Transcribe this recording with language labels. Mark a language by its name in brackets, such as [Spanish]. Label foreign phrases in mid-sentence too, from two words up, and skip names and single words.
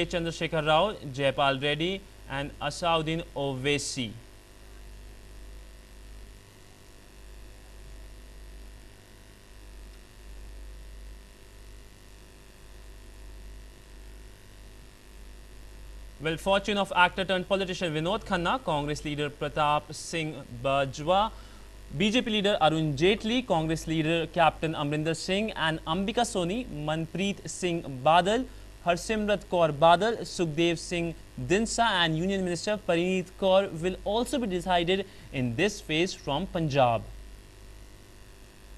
[English] Chandrasekhar Rao, Jayapal Reddy and Asauddin Owaisi. Well, fortune of actor turned politician Vinod Khanna, Congress leader Pratap Singh Bajwa, BJP leader Arun Jaitley, Congress leader Captain Amrinder Singh and Ambika Soni, Manpreet Singh Badal, Harsimrat Kaur Badal, Sukhdev Singh Dinsa and Union Minister Parineet Kaur will also be decided in this phase from Punjab.